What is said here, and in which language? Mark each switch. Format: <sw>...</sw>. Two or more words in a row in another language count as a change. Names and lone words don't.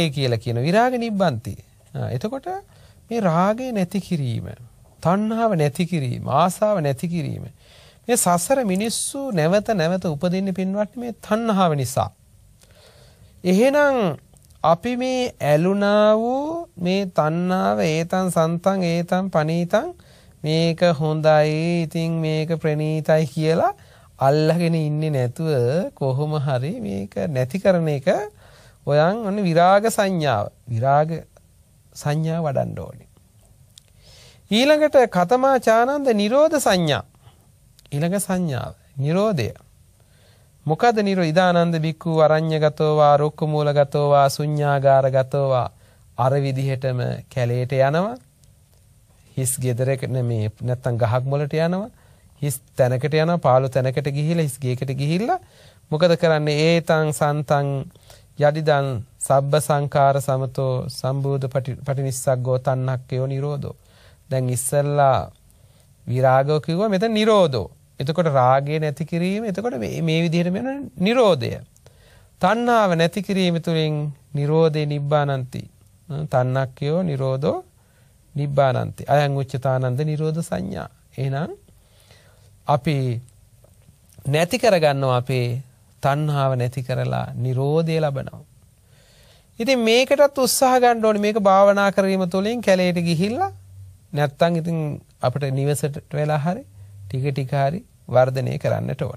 <si>කියලා කියන</si> <pi>විරාග නිබ්බන්ති</pi> <si>එතකොට මේ රාගය නැති කිරීම තණ්හාව නැති කිරීම ආසාව නැති කිරීම මේ සසර මිනිස්සු නැවත නැවත උපදින්නේ පින්වත්නි මේ තණ්හාව නිසා එහෙනම් අපි මේ ඇලුනා වූ මේ තණ්හාව</si> <pi>ඒතං සන්තං ඒතං පනීතං</pi> <si>මේක හොඳයි ඉතින් මේක ප්‍රණීතයි කියලා අල්ලගෙන ඉන්නේ නැතුව කොහොම හරි මේක නැති කරන එක ඔයන් ඔන්න විරාග සංඥාව වඩන්න ඕනේ ඊළඟට</si> <pi>කතමාචානන්ද නිරෝධ සංඥා</pi> <si>ඊළඟ සංඥාව නිරෝධය මොකද</si> <pi>ඉදානන්ද බික්ඛු අරඤ්‍යගතෝවා රුක්කමූලගතෝවා ශුඤ්ඤාගාරගතෝවා</pi> <si>අර විදිහටම කැලේට යනවා හිස් ගෙදරක නෙමේ නැත්තම් ගහක් මොලට යනවා හිස් තැනකට යනවා පාළු තැනකට ගිහිලා හිස් ගේකට ගිහිල්ලා මොකද කරන්නේ</si> <pi>ඒතං සන්තං යදිදං සබ්බ සංඛාර සමතෝ සම්බෝධ පටිනිස්සග්ගෝ තණ්හක්කයෝ නිරෝධෝ</pi> <si>දැන් ඉස්සල්ලා විරාගෝ කිව්වා මෙතන නිරෝධෝ එතකොට රාගය නැති කිරීම එතකොට මේ විදිහට වෙන නිරෝධය තණ්හාව නැති කිරීම තුළින්</si> <pi>නිරෝධේ නිබ්බානಂತಿ තණ්හක්කයෝ නිරෝධෝ නිබ්බානಂತಿ අයං උච්චතානන්ද නිරෝධ සංඥා</pi> <si>එහෙනම් අපි නැති කරගන්නවා අපේ තණ්හාව නැති කරලා නිරෝධය ලබනවා ඉතින් මේකටත් උත්සාහ ගන්න ඕනේ මේක භාවනා කිරීම තුළින් කැලේට ගිහිල්ලා නැත්තම් ඉතින් අපිට නිවසට වෙලා හරි ටික ටික හරි වර්ධනය කරන්නට ඕන.</si>